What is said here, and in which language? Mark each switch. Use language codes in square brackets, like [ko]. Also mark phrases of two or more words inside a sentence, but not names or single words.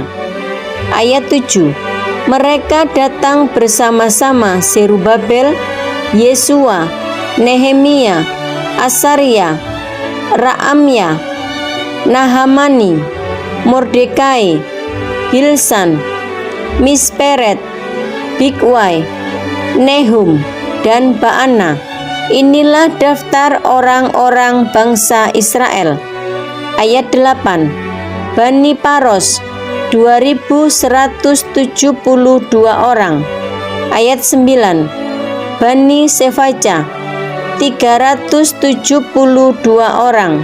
[id] Ayat 7. Mereka datang bersama-sama Zerubabel, Yesua, Nehemia, Asaria, Raamya, Nahamani, Mordekai, Bilsan, Misperet, Bigwai, Nehum, dan Baana. Inilah daftar orang-orang bangsa Israel. Ayat 8. Bani Paros 2172 orang. Ayat 9. Bani Sefaca 372 orang.